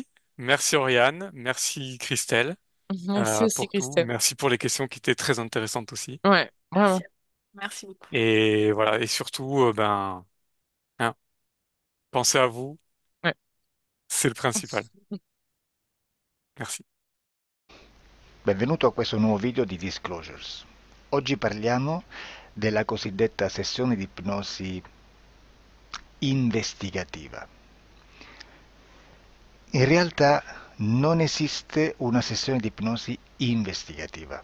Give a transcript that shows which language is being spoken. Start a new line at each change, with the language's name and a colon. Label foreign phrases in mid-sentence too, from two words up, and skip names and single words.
French: Merci Oriane. Merci Christelle Merci aussi, pour tout. Christelle. Merci pour les questions qui étaient très intéressantes aussi. Ouais, vraiment. merci. Merci beaucoup. Et voilà. Et surtout, ben, hein, pensez à vous. Ouais. C'est le principal. Merci.
Italian: Benvenuto a questo nuovo video di Disclosures. Oggi parliamo della cosiddetta sessione di ipnosi investigativa. In realtà non esiste una sessione di ipnosi investigativa.